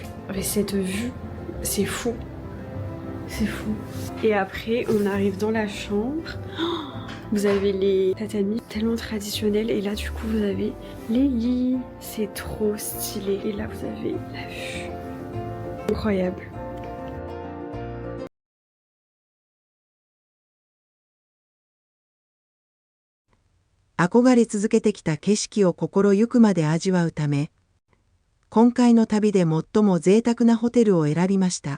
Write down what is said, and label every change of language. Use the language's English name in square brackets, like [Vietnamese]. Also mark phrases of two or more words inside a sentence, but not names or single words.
[French] Mais cette vue, c'est fou. C'est fou. Et après on arrive dans la chambre. Vous avez les tatamis tellement traditionnels et là du coup vous avez les lits. C'est trop stylé. Et là vous avez la vue. Incroyable. [Japanese] 憧れ続けてきた景色を心ゆくまで味わうため、今回の旅で最も贅沢なホテルを選びました。